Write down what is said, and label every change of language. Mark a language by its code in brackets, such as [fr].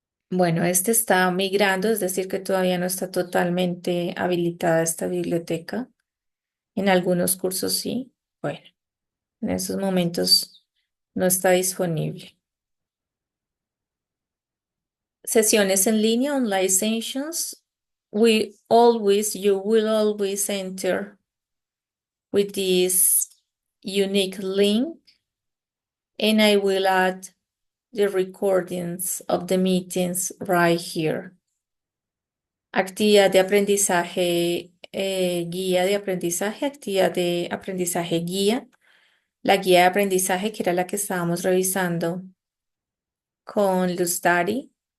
[es] Bueno, este está migrando, es decir, que todavía no está totalmente habilitada esta biblioteca. En algunos cursos sí. Bueno, en esos momentos no está disponible. Sesiones en línea, [en] online sessions. You will always enter with this unique link, and I will add the recordings of the meetings right here. [es] Actividad de aprendizaje, guía de aprendizaje, actividad de aprendizaje guía. La guía de aprendizaje que era la que estábamos revisando con Luz Dari.